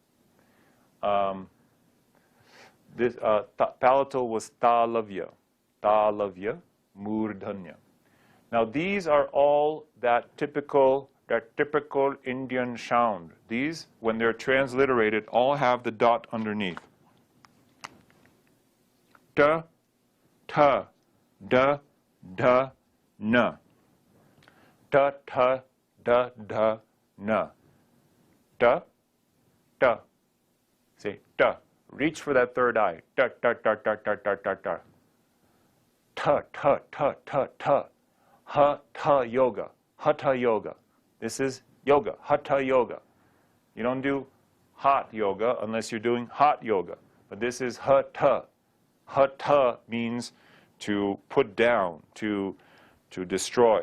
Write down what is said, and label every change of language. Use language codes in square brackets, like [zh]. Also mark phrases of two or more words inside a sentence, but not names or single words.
[en] This palatal was talavya. [sa] Talavya, murdhanya. [en] Now these are all that typical Indian sound. These, when they're transliterated, all have the dot underneath. Ta, ta, da, da, na. Ta, ta, da, da, na. Ta, ta. Say ta. Reach for that third eye. Ta, ta, ta, ta, ta, ta, ta, ta. Ta, ta, ta, ta, ta. Hatha yoga. Hatha yoga. This is yoga. Hatha yoga. You don't do hot yoga unless you're doing hot yoga. But this is hatha. Hatha means to put down, to destroy.